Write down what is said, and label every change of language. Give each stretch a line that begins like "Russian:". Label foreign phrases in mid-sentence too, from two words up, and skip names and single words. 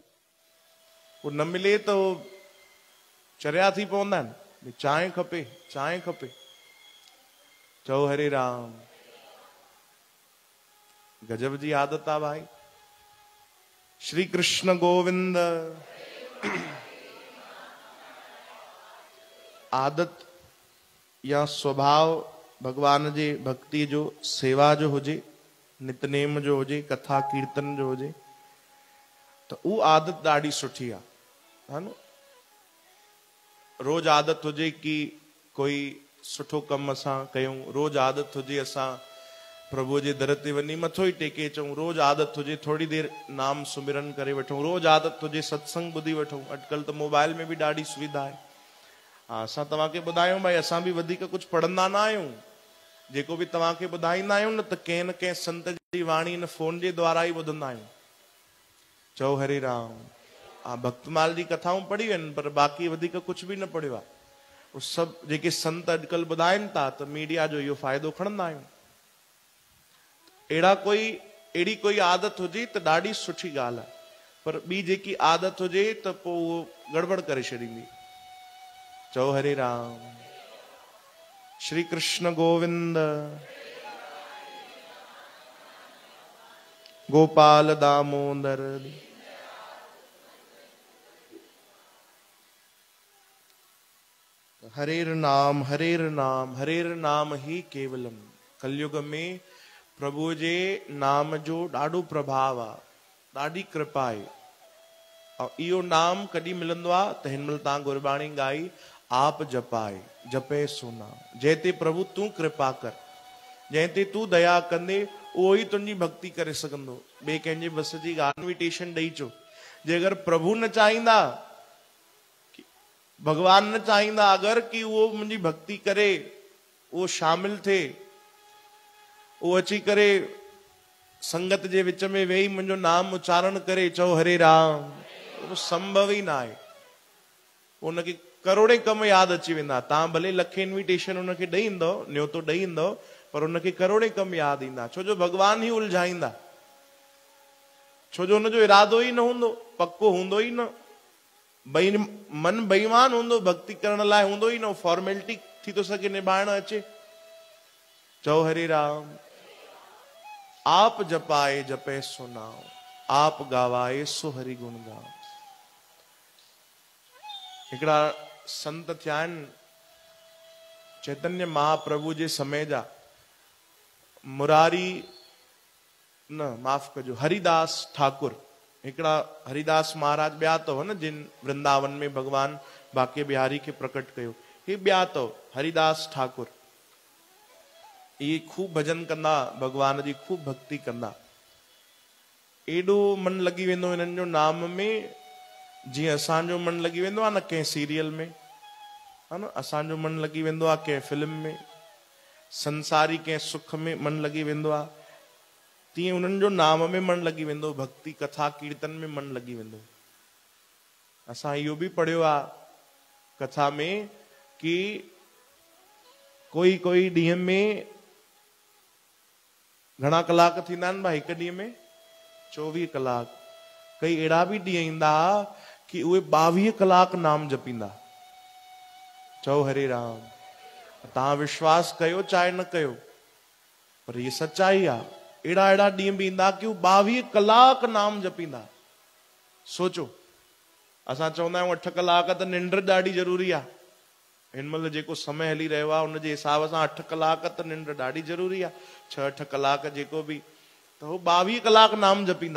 Sindhi: वो न मिले तो चरिया थी पवंदा आहिनि, चांहि खपे, चांहि खपे। चओ हरे राम। गजब जी आदत आहे भाई। श्री कृष्ण गोविंद। आदत या स्वभाव भगवान जे भक्ति जो, सेवा जो हुजे, नितनेम जो हुजे, कथा कीर्तन जो हुजे, तो वो आदत ॾाढी सुठी है न। रोज आदत हुजे कि कोई सुठो कम असां कयूं, रोज आदत हुजे असां प्रभु जे दर ते वञी मथो ई टेके अचूं, रोज आदत हुजे थोड़ी देर नाम सुमिरन करे वठूं, रोज आदत हुजे सत्संग ॿुधी वठूं। अॼुकल्ह त मोबाइल में भी ॾाढी सुविधा आहे। हाँ, असां तव्हांखे ॿुधायूं भाई, असां भी वधीक कुछ पढ़ंदा न आहियूं। जेको भी तव्हांखे ॿुधाईंदा आहियूं न त कंहिं न कंहिं संत जी वाणी इन फोन जे द्वारा ई ॿुधंदा आहियूं। चओ हरे राम। हाँ, भक्तमाल जी कथाऊं पढ़ी आहिनि पर बाक़ी वधीक कुछ भी न पढ़ियो आहे। उहो सभु जेके संत अॼुकल्ह ॿुधाइनि था त मीडिया जो इहो फ़ाइदो खणंदा आहियूं। अहिड़ी कोई आदत हुजे त ॾाढी सुठी ॻाल्हि आहे, पर ॿी जेकी आदत हुजे त पोइ उहो गड़बड़ करे छॾींदी। चओ हरे राम। श्री कृष्ण गोविंद। गोपाल दामोदर।
Sanskrit: हरेर नाम हरेर नाम हरेर नाम ही केवलम।
Sindhi: कलयुग में प्रभु जे नाम जो ॾाढो प्रभाव आहे, ॾाढी कृपा आहे। और इहो नाम कॾहिं मिलंदो आहे त हिन महिल तव्हां गुरबाणी ॻाई,
Punjabi: ਆਪਿ ਜਪਾਏ ਜਪੈ ਸੋ ਨਾਉ।
Sindhi: जंहिं ते प्रभु तूं कृपा कर, जंहिं ते तूं दया कंदे उहो ई तुंहिंजी भक्ति करे सघंदो। ॿिए कंहिंजे बस जी ॻाल्हि इन्विटेशन ॾेई चो। जे अगरि प्रभु न चाहींदा, भगवान न चाहींदा अगरि कि उहो मुंहिंजी भक्ति करे, उहो शामिल थिए, उहो अची करे संगत जे विच में वेही मुंहिंजो नाम उच्चारण करे, चओ हरे राम, उहो संभव ई न आहे। उनखे करोड़े कम यादि अची वेंदा। तव्हां भले लखे इन्विटेशन उनखे ॾेई ईंदो, न्योतो ॾेई ईंदो, पर उनखे करोड़े कम यादि ईंदा। छो जो भगवान ई उलझाईंदा, छो जो हुनजो इरादो ई न हूंदो, पक्को हूंदो ई न। मन बेईमान हूंदो, भक्ति करण लाइ हूंदो ई न, फॉर्मेलिटी थी तो सके निभाइण अचे। चओ हरे राम।
Punjabi: ਆਪਿ ਜਪਾਏ ਜਪੈ ਸੋ ਨਾਉ, ਆਪਿ ਗਾਵਾਏ ਸੁ ਹਰਿ ਗੁਨ ਗਾਉ।
Sindhi: हिकिड़ा संत थिया आहिनि चैतन्य महाप्रभु जे समय जा, मुरारी न माफ़ कजो, हरिदास ठाकुर। हिकिड़ा हरिदास महाराज ॿिया अथव न जिन वृंदावन में भगवान बाके बिहारी खे प्रकट कयो, हे ॿिया अथव हरिदास ठाकुर। ये खूब भजन कंदा, भगवान जी खूब भक्ति कंदा, एॾो मन लॻी वेंदो हिननि जो नाम में, जीअं असांजो मन लॻी वेंदो आहे न कंहिं सीरियल में, है न, असांजो मन लॻी वेंदो आहे कंहिं फिल्म में, संसारी कंहिं सुख में मन लॻी वेंदो आहे, तीअं उन्हनि जो नाम में मन लॻी वेंदो, भक्ति कथा कीर्तन में मन लॻी वेंदो। असां इहो बि पढ़ियो आहे कथा में कि कोई कोई ॾींहं में घणा कलाक थींदा आहिनि भाई हिकु ॾींहं में? 24 कलाक। कई अहिड़ा बि ॾींहं ईंदा कि उहे 22 कलाक नाम जपींदा। चओ हरे राम। तव्हां विश्वास कयो चाहे न कयो, पर ये सच्चाई आहे। अहिड़ा अहिड़ा ॾींहं बि ईंदा कि 22 कलाक नाम जपींदा। सोचो, असां चवंदा आहियूं 8 कलाक त निंड ॾाढी ज़रूरी आहे। हिन महिल जेको समय हली रहियो आहे उनजे हिसाब सां 8 कलाक त निंड ॾाढी ज़रूरी आहे, 6-8 कलाक जेको बि, त उहो 22 कलाक नाम जपींदा।